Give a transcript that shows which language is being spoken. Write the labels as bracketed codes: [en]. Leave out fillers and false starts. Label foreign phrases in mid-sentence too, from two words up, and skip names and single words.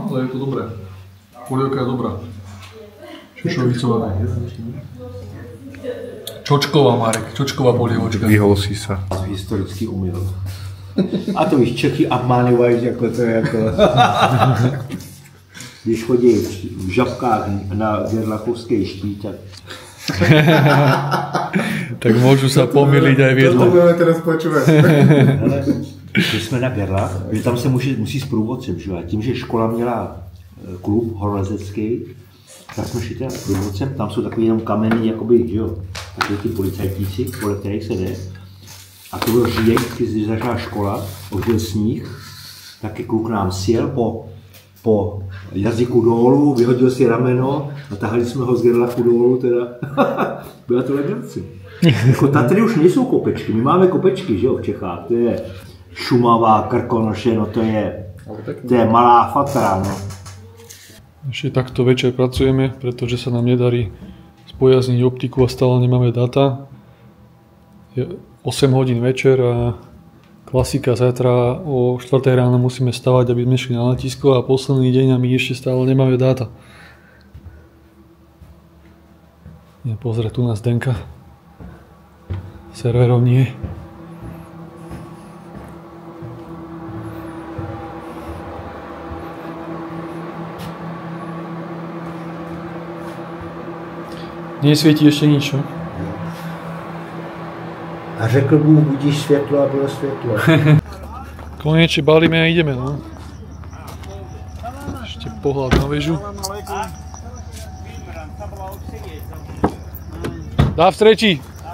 [sk] to dobré. Polievka je dobrá. Šošovicová. [cs] Čočková, Marek, čočková polievočka. [sk] Vyhol si sa. [cs] Historický omyl. A to víš, Čechy obmávají, jako to je jako... Když chodí v žabkách na Gerlachovský štít, tak... [sk] Tak môžu sa pomýliť aj v jednom. To budeme teraz počúvať. [cs] Když jsme na Gerlach, že tam se musí s průvodcem, že? A tím, že škola měla klub horolezecký, tak jsme šli s průvodcem, tam jsou takový jenom kamenný, jakoby, že jo, takový ty policajtíci, podle kterých se jde. A to byl říjen, když začala škola, už byl sníh, taky kluk nám sjel po jazyku dolů, vyhodil si rameno a tahali jsme ho z Gerlachu dolů, teda byla to legrace. Jako Tatry už nejsou kopečky, my máme kopečky, že jo, v Čechách, to je Šumava, Krkonoše, no to je malá fatra, no. [sk] Ešte takto večer pracujeme, pretože sa nám nedarí spojazniť optiku a stále nemáme data. Je 8 hodín večer a klasika, zajtra o 4 ráno musíme stavať, aby sme šli na letisko a posledný deň a my ešte stále nemáme dáta. Pozrieť tu na Zdenka. Serverov nie. Nesvietí ešte nič, no? [cs] A řekl Bůh, budíš světlo a bylo světlo. [sk] Konečne balíme a ideme, no. Ešte pohľad na väžu. Dá v stretí.